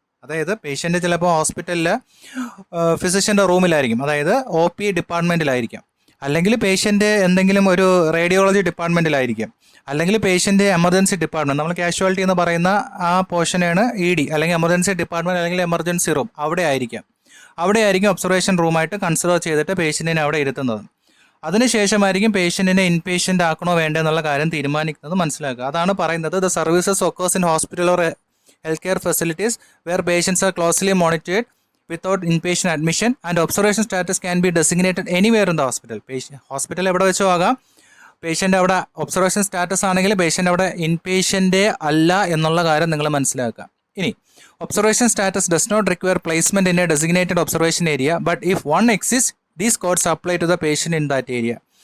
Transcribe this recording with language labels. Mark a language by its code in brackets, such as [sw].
[ml] അതായത് പേഷ്യൻ്റ് ചിലപ്പോൾ ഹോസ്പിറ്റലിൽ ഫിസിഷ്യൻ്റെ റൂമിലായിരിക്കും, അതായത് OP ഡിപ്പാർട്ട്മെൻറ്റിലായിരിക്കാം, അല്ലെങ്കിൽ പേഷ്യൻ്റ് എന്തെങ്കിലും ഒരു റേഡിയോളജി ഡിപ്പാർട്ട്മെൻറ്റിലായിരിക്കും, അല്ലെങ്കിൽ പേഷ്യൻ്റ് എമർജൻസി ഡിപ്പാർട്ട്മെൻറ്റ്, നമ്മൾ കാഷ്വാലിറ്റി എന്ന് പറയുന്ന ആ പോർഷനാണ് ED, അല്ലെങ്കിൽ എമർജൻസി ഡിപ്പാർട്ട്മെൻറ്റ് അല്ലെങ്കിൽ എമർജൻസി റൂം, അവിടെ ആയിരിക്കും ഒബ്സർവേഷൻ റൂമായിട്ട് കൺസിഡർ ചെയ്തിട്ട് പേഷ്യൻറ്റിനെ അവിടെ ഇരുത്തുന്നത്. അതിനുശേഷമായിരിക്കും പേഷ്യൻറ്റിനെ ഇൻ പേഷ്യൻ്റ് ആക്കണോ വേണ്ടോ എന്നുള്ള കാര്യം തീരുമാനിക്കുന്നത്. മനസ്സിലാക്കുക, അതാണ് പറയുന്നത് [en] The services occurs in hospital or health care facilities where patients are closely monitored without inpatient admission and observation status can be designated anywhere in the hospital. [ml] Hospital എവിടെ വെച്ചോ ആകാം, പേഷ്യൻ്റ് അവിടെ ഒബ്സർവേഷൻ സ്റ്റാറ്റസ് ആണെങ്കിൽ patient അവിടെ inpatient അല്ല എന്നുള്ള കാര്യം നിങ്ങൾ മനസ്സിലാക്കുക. ഇനി [en] Observation status does not require placement in a designated observation area but if one exist these codes apply to the patient in that area.